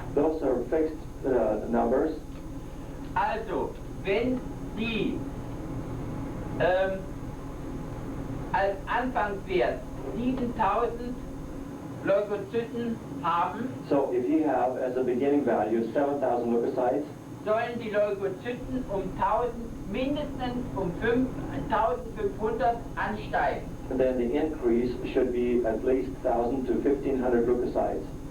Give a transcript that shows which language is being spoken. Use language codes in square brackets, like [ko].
[en] Those are fixed numbers. [de] Also, wenn Sie als Anfangswert 7000 Leukozyten haben, [en] So if you have as a beginning value 7,000 leukocytes, [de] sollen die Leukozyten mindestens um 1500 ansteigen. [en] then the increase should be at least 1,000 to 1,500 leukocytes.